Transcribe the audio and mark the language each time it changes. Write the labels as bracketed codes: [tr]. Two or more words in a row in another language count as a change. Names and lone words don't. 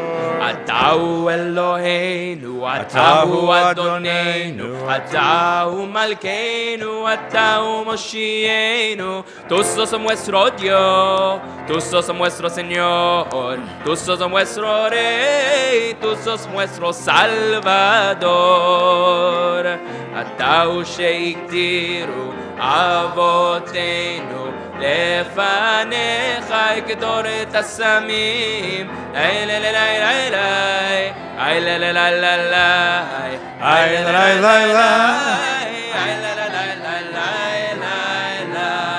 [he] אתה הוא אלוהינו, אתה הוא אדוננו, אתה הוא מלכנו, אתה הוא מושיענו, [es] tú sos nuestro Dios, tú sos nuestro Señor, tú sos nuestro Rey, tú sos nuestro Salvador. [he] אתה הוא שהקטירו אבותינו לפניך יקדור את הסמים איי לה לה לה לה לה איי לה לה לה לה לה איי לה לה לה לה איי לה לה לה לה לה